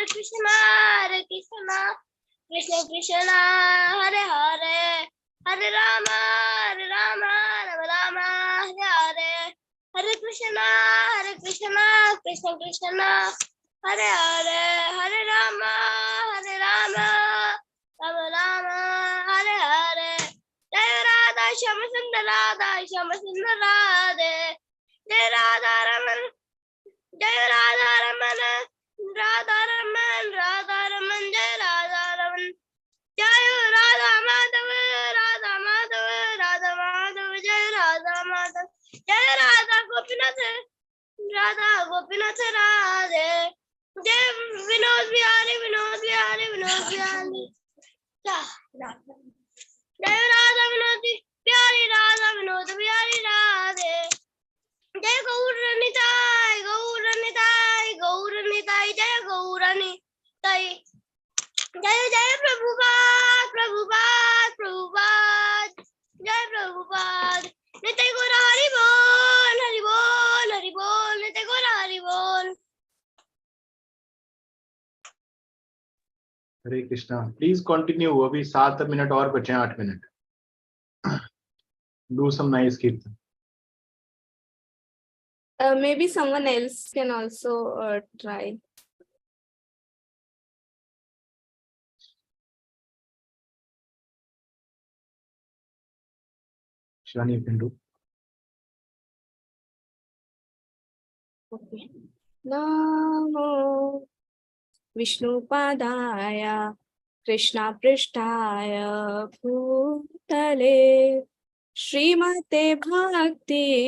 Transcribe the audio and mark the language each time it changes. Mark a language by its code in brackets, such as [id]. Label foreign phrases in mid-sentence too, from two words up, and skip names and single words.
[sa] कृष्ण कृष्ण कृष्ण हरे हरे हरे राम राम राम हरे हरे हरे कृष्ण कृष्ण कृष्ण हरे हरे हरे राम राम राम हरे हरे जय राधा श्याम सुंदर राधे जय राधा रमन जय राधा रमन जय राधा रमन जय राधा माधव राधा माधव जय राधा माधव जय राधा गोपीनाथ राधे जय विनोद बिहारी जय राधा विनोद बिहारी राधे जय गौरनिताय जय गौरनिताय जय जय प्रभुपाद जय प्रभुपाद निताय गौर हरि बोल निताय गौर हरि बोल। [hi] हरे कृष्णा। [en] please continue, [hi] अभी 7 मिनट और बचे हैं, 8 मिनट। [en] Do some nice kirtan. Maybe someone else can also try. Shani, you can do. Okay. [sa] नमो विष्णुपादाय कृष्ण पृष्ठाय भूतले श्रीमते भक्ति